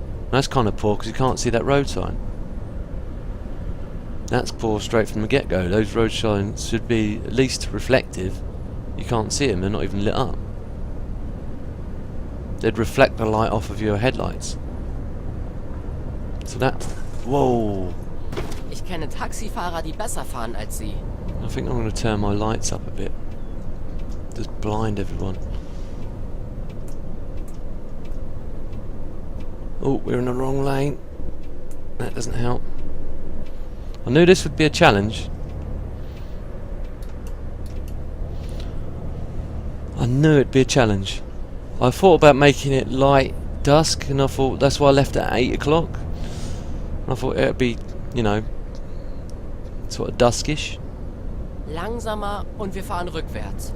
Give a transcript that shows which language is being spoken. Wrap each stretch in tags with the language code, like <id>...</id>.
<en>That's kind of poor because you can't see that road sign. That's poor straight from the get-go. Those road signs should be at least reflective. You can't see them, they're not even lit up. They'd reflect the light off of your headlights. So that... Whoa!</en> <de>Ich kenne Taxifahrer, die besser fahren als Sie.</de> <en>I think I'm going to turn my lights up a bit. Just blind everyone. Oh, we're in the wrong lane. That doesn't help. I knew this would be a challenge. I knew it'd be a challenge. I thought about making it light dusk, and I thought that's why I left it at 8 o'clock. I thought it'd be, you know, sort of duskish.</en> <de>Langsamer und wir fahren rückwärts.</de>